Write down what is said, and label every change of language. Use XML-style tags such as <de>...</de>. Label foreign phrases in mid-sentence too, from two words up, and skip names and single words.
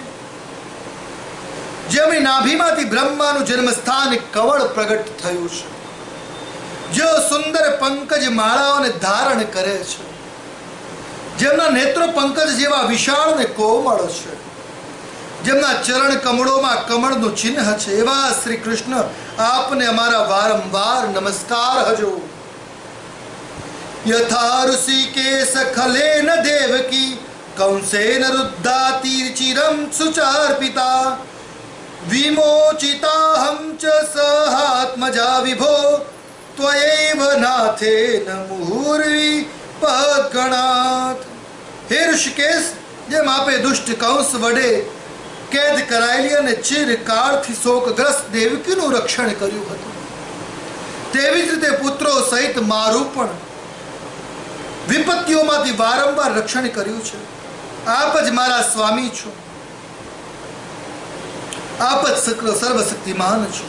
<gu>જેમની નાભીમાંથી બ્રહ્માનું જન્મસ્થાન કવળ પ્રગટ થયું છે, જેઓ સુંદર પંકજ માળાઓને ધારણ કરે છે, જેમના નેત્રો પંકજ જેવા વિશાળ ને કોમળ છે, જેમના ચરણ કમળોમાં કમળનું ચિહ્ન છે, એવા શ્રી કૃષ્ણ આપને અમારા વારંવાર નમસ્કાર હજો.</gu> <sa>યથા ઋષિકેશ ખલેન દેવકી કંસેન રુદ્ધાતીર્ચિરમ સુચાર્પિતા विमोचिताहं च सहात्मजा विभो त्वयैव नाथेन मुहुर्विपद्गणात्। हे ऋषिकेश,</sa> <gu>જેમ આપે દુષ્ટ કંસ વડે કેદ કરાયેલી અને ચિરકાળથી શોકગ્રસ્ત દેવકીનું રક્ષણ કર્યું હતું, તેવી જ રીતે પુત્રો સહિત મારું પણ વિપત્તિઓમાંથી વારંવાર રક્ષણ કર્યું છે. આપ જ મારા સ્વામી છો, આપ જ સર્વશક્તિમાન છો.</gu>